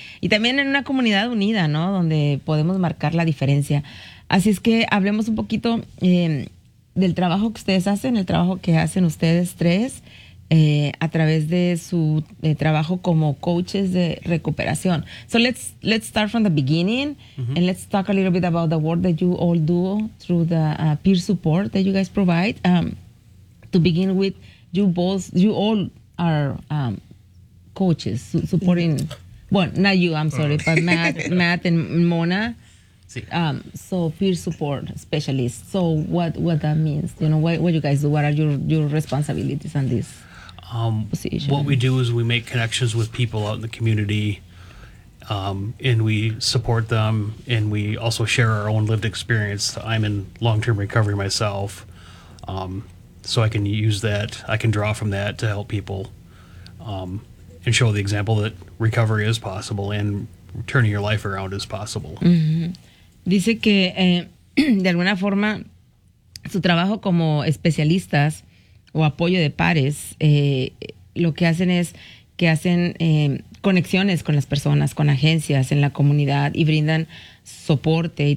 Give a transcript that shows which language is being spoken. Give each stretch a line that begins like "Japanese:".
Spanish: Y también en una comunidad unida, ¿no? Donde podemos marcar la diferencia. Así es que hablemos un poquito del trabajo que ustedes hacen, el trabajo que hacen ustedes tres a través de su trabajo como coaches de recuperación.
English: So let's start from the beginning, mm-hmm. and let's talk a little bit about the work that you all do through the peer support that you guys provide. To begin with, you both, you all are coaches supporting. Well, not you. I'm sorry, but Matt and Mona. So peer support specialists. So what that means? You know, what you guys do? What are your responsibilities on this position? What we do is we make connections with people out in the community, and we support them, and we also share our own lived experience. I'm in long-term recovery myself, so I can use that. I can draw from that to help people, and show the example that recovery is possible and turning your life around is possible. Mm-hmm.
Spanish: Dice que, de alguna forma, su trabajo como especialistas o apoyo de pares, lo que hacen es que hacen conexiones con las personas, con agencias en la comunidad y brindan soporte.